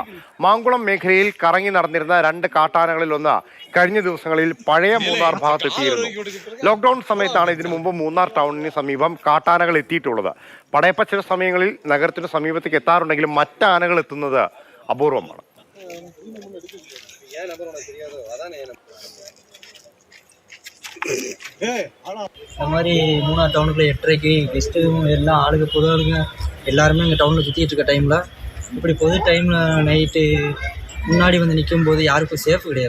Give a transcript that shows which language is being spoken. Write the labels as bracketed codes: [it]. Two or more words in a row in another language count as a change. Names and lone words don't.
[ml] മാങ്കുളം മേഖലയിൽ കറങ്ങി നടന്നിരുന്ന 2 കാട്ടാനകളിൽ ഒന്ന് കഴിഞ്ഞ ദിവസങ്ങളിൽ പഴയ മൂന്നാർ ഭാഗത്തെത്തിയിരുന്നു. ലോക്ക്ഡൌൺ സമയത്താണ് ഇതിനു മുമ്പ് മൂന്നാർ ടൗണിന് സമീപം കാട്ടാനകൾ എത്തിയിട്ടുള്ളത്. പടയപ്പ ചില സമയങ്ങളിൽ നഗരത്തിന് സമീപത്തേക്ക് എത്താറുണ്ടെങ്കിലും മറ്റ് ആനകൾ എത്തുന്നത് അപൂർവമാണ്. [ta] இந்த மாதிரி மூணார் டவுனுக்குள்ளே 8:30க்கு கெஸ்ட்டும் எல்லாம் ஆளுங்க பொது ஆளுங்க எல்லாருமே இங்கே டவுனில் சுற்றிட்டு இருக்க டைமில் இப்படி பொது டைமில் நைட்டு முன்னாடி வந்து நிற்கும் போது யாருக்கும் சேஃப் கிடையாது.